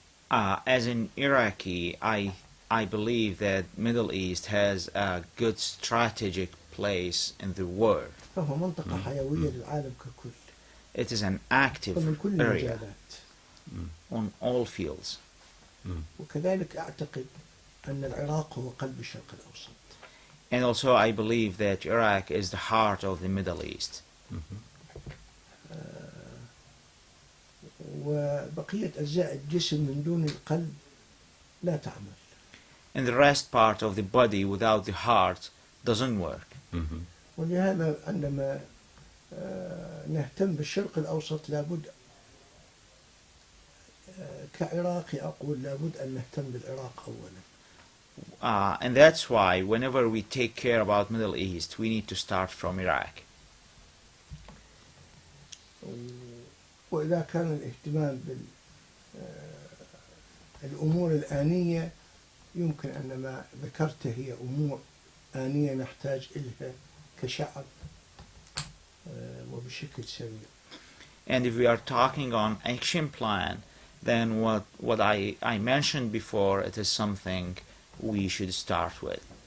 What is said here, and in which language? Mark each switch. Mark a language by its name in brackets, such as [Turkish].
[English] As an Iraqi, I believe that Middle East has a good strategic place in the world. [Arabic] فهو منطقة حيوية للعالم ككل. [English] It is an [Arabic] ومن [English] active [Arabic] كل [English] area [Arabic] المجالات. [English] on all fields. [Arabic] وكذلك أعتقد أن العراق هو قلب الشرق الأوسط. [English] And also I believe that Iraq is the heart of the Middle East. [Arabic] وبقية أجزاء الجسم من دون القلب لا تعمل. [English] And the rest part of the body without the heart doesn't work. [Arabic] ولهذا عندما نهتم بالشرق الأوسط لابد كعراقي أقول لابد أن نهتم بالعراق أولا. [English] And that's why whenever we take care about Middle East, we need to start from Iraq. [Arabic] وإذا كان الاهتمام بالأمور الآنية يمكن أن ما ذكرته هي أمور آنية نحتاج إلها كشعب وبشكل سريع. [English] And if we are talking on action plan, then what I mentioned before, it is something we should start with.